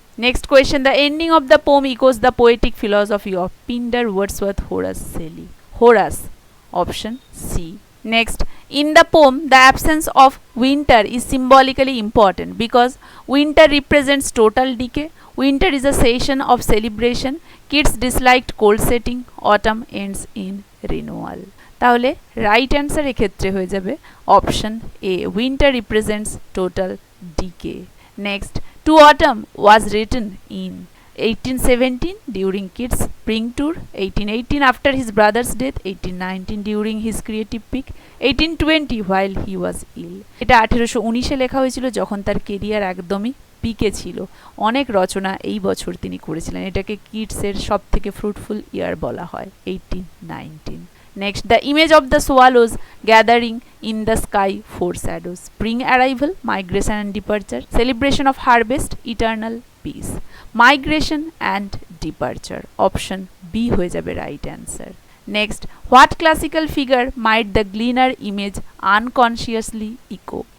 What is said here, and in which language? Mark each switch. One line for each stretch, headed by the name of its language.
English: Next question, the ending of the poem echoes the poetic philosophy of Pindar, Wordsworth, Horace, Shelley. Horace. Option C. Next, in the poem, the absence of winter is symbolically important because winter represents total decay. Winter is a season of celebration. Keats disliked cold setting. Autumn ends in renewal.
Bangla: তাহলে right answer এক্ষেত্রে হয়ে যাবে option A, winter represents total decay.
English: Next, to autumn was written in 1817 during Keats' spring tour, 1818 after his brother's death, 1819 during his creative peak, 1820 while he was ill.
Bangla: এটা 1819 লেখা হয়েছিল যখন তার career একদমই পিকে ছিল। অনেক রচনা এই বছর তিনি করেছিলেন। এটাকে কিটসের সবথেকে ফ্রুটফুল ইয়ার বলা হয়, 1819.
English: Next, the image of the swallows gathering in the sky foreshadows spring arrival, migration and departure, celebration of harvest, eternal peace. Migration and departure. Option B
Bangla: হয়ে যাবে
English: right answer. Next, what classical figure might the gleaner image unconsciously echo?